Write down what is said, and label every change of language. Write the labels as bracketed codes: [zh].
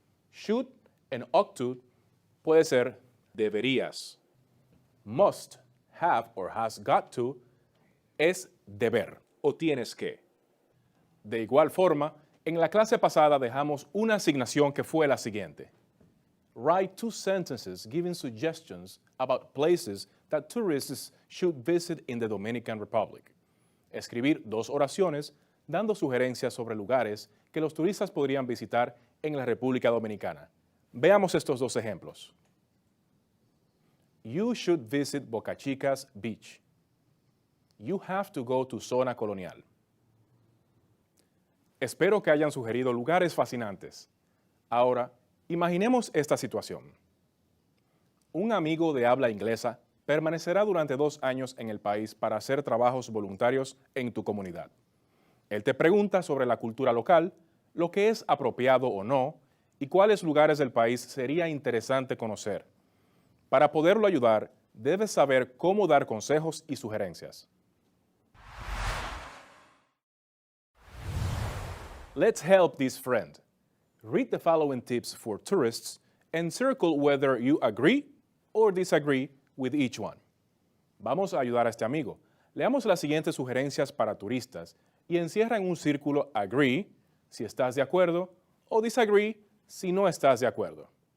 [en] Should and ought to [es] puede ser deberías. [en] Must, have, or has got to [es] es deber o tienes que. De igual forma, en la clase pasada dejamos una asignación que fue la siguiente. [en] Write 2 sentences giving suggestions about places that tourists should visit in the Dominican Republic. [es] Escribir 2 oraciones dando sugerencias sobre lugares que los turistas podrían visitar en la República Dominicana. Veamos estos 2 ejemplos. [en] You should visit Boca Chicas Beach. You have to go to Zona Colonial. [es] Espero que hayan sugerido lugares fascinantes. Ahora, imaginemos esta situación. Un amigo de habla inglesa permanecerá durante 2 años en el país para hacer trabajos voluntarios en tu comunidad. Él te pregunta sobre la cultura local, lo que es apropiado o no, y cuáles lugares del país sería interesante conocer. Para poderlo ayudar, debes saber cómo dar consejos y sugerencias. [en] Let's help this friend. Read the following tips for tourists and circle whether you agree or disagree with each one. [es] Vamos a ayudar a este amigo. Leamos las siguientes sugerencias para turistas y encierra en un círculo agree si estás de acuerdo o disagree si no estás de acuerdo.